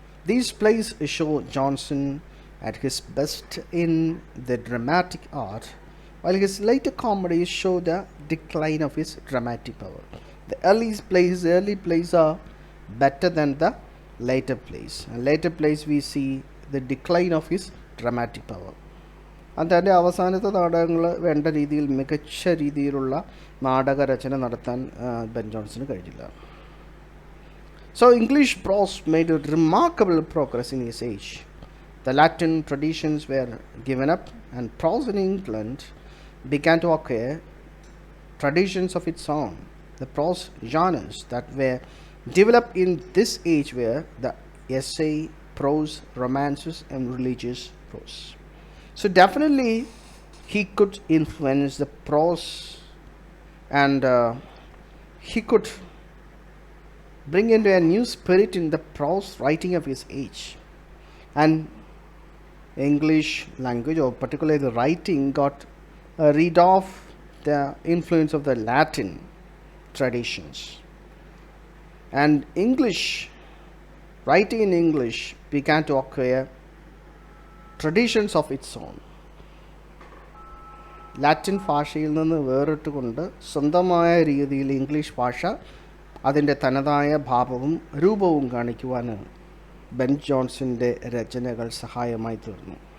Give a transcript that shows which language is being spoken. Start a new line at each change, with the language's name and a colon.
English: These plays show Jonson at his best in the dramatic art, while his later comedies show the decline of his dramatic power. The early plays are better than the later plays. And later plays we see the decline of his dramatic power.
Malayalam: അതിൻ്റെ അവസാനത്തെ നാടകങ്ങൾ വേണ്ട രീതിയിൽ മികച്ച രീതിയിലുള്ള നാടകരചന നടത്താൻ Ben Johnson കഴിഞ്ഞില്ല.
English: So English prose made a remarkable progress in his age. The Latin traditions were given up and prose in England began to acquire traditions of its own. The prose genres that were developed in this age were the essay, prose, romances, and religious prose. So definitely he could influence the prose, and he could bring into a new spirit in the prose writing of his age. And English language, or particularly the writing, got rid of the influence of the Latin traditions. And writing in English began to acquire traditions of its own.
Malayalam: Latin ഭാഷയിൽ നിന്ന് വേറിട്ടുകൊണ്ട് സ്വന്തമായ രീതിയിൽ English ഭാഷ അതിൻ്റെ തനതായ ഭാവവും രൂപവും കാണിക്കുവാൻ ബെൻ ജോൺസൻ്റെ രചനകൾ സഹായമായി തീർന്നു.